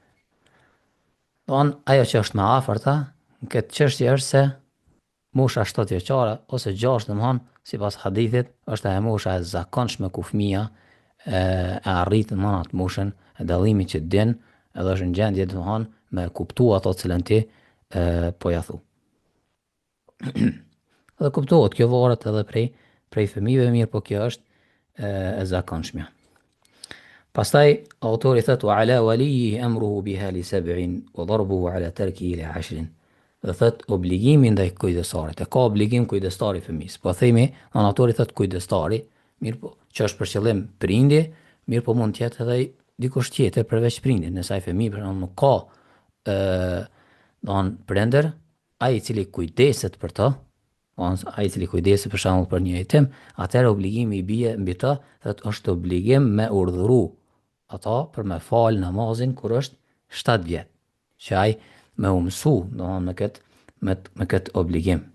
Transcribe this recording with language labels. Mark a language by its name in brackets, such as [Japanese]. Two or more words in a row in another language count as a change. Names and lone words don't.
[Albanian] Ajo që është më afërta në këtë çështje është se mosha 7 vjeçare ose 6, domthon, sipas hadithit, është ajo mosha e zakonshme ku fëmia e arrit domthon atë moshën e dallimit që din, edhe është në gjendje domthon me kuptu ato cilën ti po ja thu. Dhe kuptohet, kjo varet edhe prej fëmijëve, mirë, po kjo është e zakonshmja. Pastaj autori thot [Arabic] وعلى وليه أمره بها لسبع وضربه على تركه لعشر. [Albanian] Dhe thot obligimi ndaj kujdestarit. E ka obligim kujdestari fëmijës. Po themi, autori thot kujdestari, mirë, po që është për qëllim prindi, mirë, po mund të jetë edhe dikush tjetër përveç prindit. Nëse ai fëmijë për shembull nuk ka prindër, ai i cili kujdeset për të, ai i cili kujdeset për shembull për një jetim, atëherë obligimi i bie mbi të, thot është obligim me urdhëru ata për me fal namazin kur është 7 vjet, që ai me u mësu, me këtë obligim.